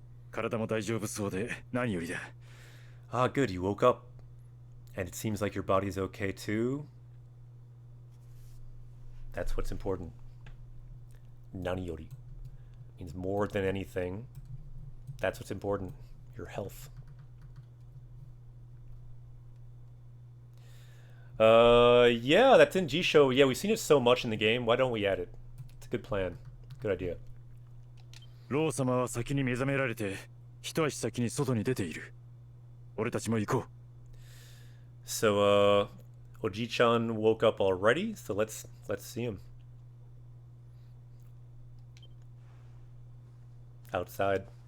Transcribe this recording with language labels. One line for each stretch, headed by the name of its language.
Japanese: 体も大丈夫そうで何よりだ。
English: Ah, good, you woke up. And it seems like your body's okay too. That's what's important. Nani-yori means more than anything. That's what's important. Your health. Yeah, that's in G-Show. Yeah, we've seen it so much in the game. Why don't we add it? It's a good plan. Good idea.
Japanese: ロー様は先に目覚められて、一足先に外に出ている。俺たちも行こう。
English: So, Oji-chan woke up already, so let's see him. Outside.